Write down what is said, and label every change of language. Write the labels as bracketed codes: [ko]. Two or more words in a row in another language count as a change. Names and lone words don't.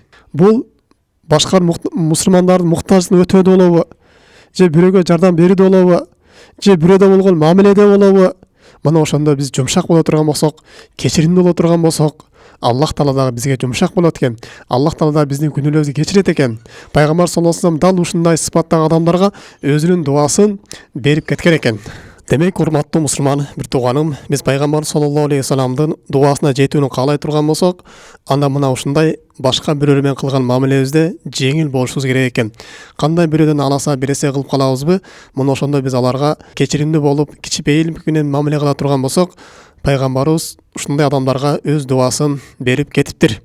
[ky] Бул башка мусулмандардын муктаждыгын өтөөдө болобу, же бирөөгө жардам берүүдө болобу, же бирөөдө болгон мамиледе болобу, мына ошондо биз жумшак боло турган болсок, кечиримдүү боло турган болсок, Аллах Таала дагы бизге жумшак болот экен. Аллах Таала да биздин күнөөлөрүбүздү кечирет экен. Пайгамбар [ar] صلى الله عليه وسلم [ky] дал ушундай сыпаттагы адамдарга өзүнүн дуасын берип кеткен экен. Демек, урматтуу мусулман бир тууганым, биз пайгамбар [ar] صلى الله عليه وسلم [ky] дуасына жетүүнү каалай турган болсок, анда мына ушундай башка бирөөлөр менен кылган мамилебизде жеңил болушубуз керек экен. Кандай бирөөдөн аласа бересе кылып калабызбы, мына ошондо биз аларга кечиримдүү болуп, кичипейилдик менен мамиле кыла турган болсок, пайгамбарыбыз ушундай адамдарга өз дуасын берип кетиптир.